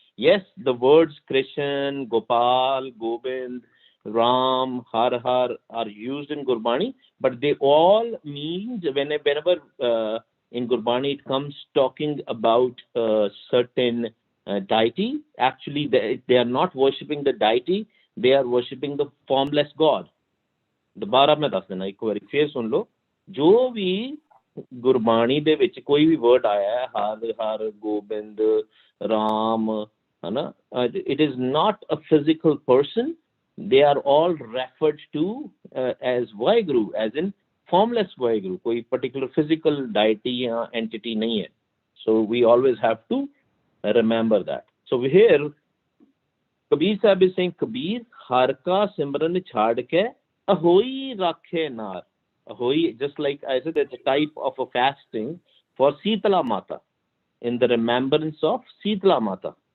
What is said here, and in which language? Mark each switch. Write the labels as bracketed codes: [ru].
[en] Yes, the words Krishna, Gopal, Gobind, Ram, Har Har are used in Gurbani, but they all mean, whenever in Gurbani it comes talking about certain deity, actually they are not worshipping the deity, they are worshipping the formless God. [pa] ਦੁਬਾਰਾ ਮੈਂ ਦੱਸ ਦਿੰਦਾ ਇੱਕ ਵਾਰੀ ਫੇਰ ਸੁਣ ਲਓ ਜੋ ਵੀ ਗੁਰਬਾਣੀ ਦੇ ਵਿੱਚ ਕੋਈ ਵੀ ਵਰਡ ਆਇਆ ਹੈ ਹਰ ਹਰ ਗੋਬਿੰਦ ਰਾਮ ਹੈ ਨਾ [en] it is not a physical person, they are all referred to as Vaheguru, as in formless Vaheguru, [hi] कोई particular physical deity या entity नहीं है. [en] So we always have to remember that. So here Kabir Sahib is saying, Kabir [pa] हर का सिमरन छाड़ के Ahoy rakhe nar. [en] Ahoy, just like I said, it's a type of a fasting for Sitala Mata, in the remembrance of Sitala Mata.